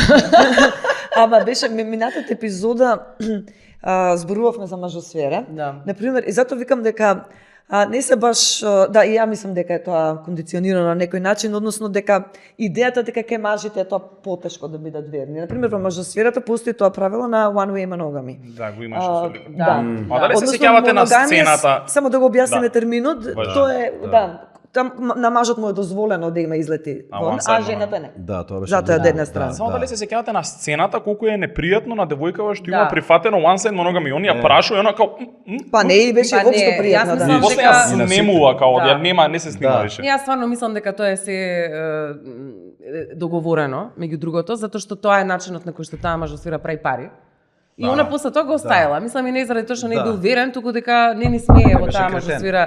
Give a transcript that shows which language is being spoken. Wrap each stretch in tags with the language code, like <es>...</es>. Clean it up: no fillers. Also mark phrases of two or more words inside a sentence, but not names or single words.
<mk>Ама беше минатата епизода зборувавме за мажосфера. Да. Например, и затоа викам дека не се баш, да, и ја мислам дека е тоа кондиционирано на некој начин, односно дека идејата дека ке мажите е тоа потешко да бидат верни. Например, во мажосферата постои тоа правило на</mk> <en>one way monogamy.</en> <mk>Да, го имаше со лика. Да. А дали се сеќавате на сцената? Само да го објасниме терминот, Важно. тоа е, да, там на мажот му е дозволено да има излети вон, а жената не. Да, тоа беше. Затоа е од една страна. Само дали се сеќавате на сцената колку е непријатно на девојкава што има прифатено</mk> <en>one side monogamy,</en> <mk>он ја прашува и она као Па не и беше воопшто пријатно, јас да. мислам после ја снемува као ја нема, не се снима више. Јас стварно мислам дека тоа е се договорено, меѓу другото, затоа што тоа е начинот на кој што таа мажосфера прави пари. И она после тоа го оставила. Мислам и не заради тоа што не бил верен, туку дека не ни смее во таа мажосфера.</mk>